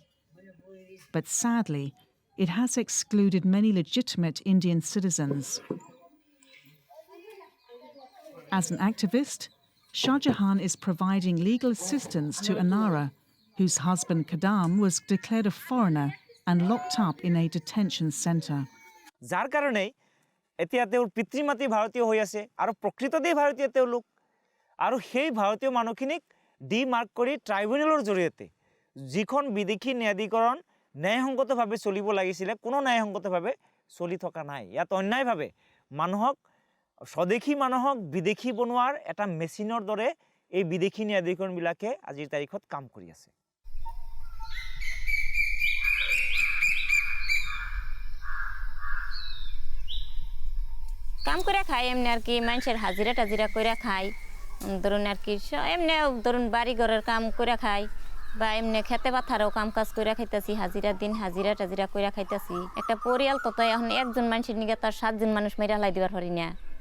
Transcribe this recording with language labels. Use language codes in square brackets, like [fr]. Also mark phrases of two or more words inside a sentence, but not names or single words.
[en] But sadly, it has excluded many legitimate Indian citizens. As an activist, Shahjahan is providing legal assistance to Anara, whose husband Kadam was declared a foreigner and locked up in a detention center. [bn] যার কারণে [as] এতিয়া তেওঁৰ পিতৃমাতৃ ভাৰতীয় হৈ আছে আৰু প্ৰকৃততেই ভাৰতীয় তেওঁ লোক আৰু সেই ভাৰতীয় মানুহখিনিক ডিমাৰ্ক কৰি ট্ৰাইব্যুনেলৰ জৰিয়তে যিখন বিদেশী ন্যায়াধিকৰণ ন্যায়সংগতভাৱে চলিব লাগিছিলে কোনো ন্যায়সংগতভাৱে চলি থকা নাই ইয়াত অন্যায়ভাৱে মানুহক স্বদেশী মানুহক বিদেশী বনোৱাৰ এটা মেচিনৰ দৰে এই বিদেশী ন্যায়াধিকৰণবিলাকে আজিৰ তাৰিখত কাম কৰি আছে [bn] কাম করে খাই এমনি আর কি মানুষের হাজিরা টাজিরা করে খাই ধরুন আর কি এমনি ধরুন বাড়ি ঘরের কাম করে খাই বা এমনি খেতে পাথারও কাম কাজ করে খাইতেছি হাজিরা দিন হাজিরা টাজিরা করে খাইতেছি একটা পরিয়াল তো এখন একজন মানুষের নিগে তার 7 জন মানুষ মেরা লাই দিবার পারি না